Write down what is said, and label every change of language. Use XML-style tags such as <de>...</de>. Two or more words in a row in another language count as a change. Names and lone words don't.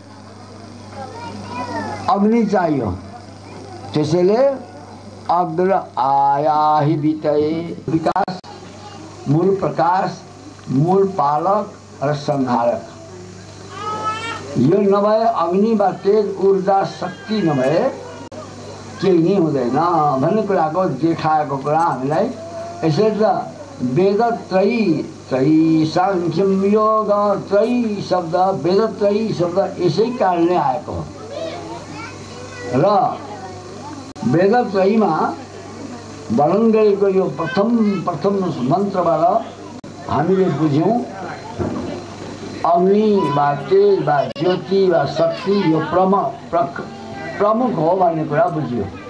<ne>अग्नि चाहियो त्यसैले</ne> <sa>अग्र आयाहि वितये</sa> <ne>विकास मूल प्रकाश मूल पालक र संहारक यो नभए अग्नि वा तेज ऊर्जा शक्ति नभए केही नै हुँदैन भन्ने कुराको देखाएको कुरा हामीलाई यसरी त वेदत्रयी त्रयी सांख्यम योग त्रयी शब्द वेदत्रयी शब्द यसै कारणले आएको हो र वेदत्रयीमा वर्णन गरेको यो प्रथम मन्त्रबाट हामीले बुझ्यौँ अग्नि वा तेज वा ज्योति वा शक्ति यो प्रमुख हो भन्ने कुरा बुझ्यो।</ne>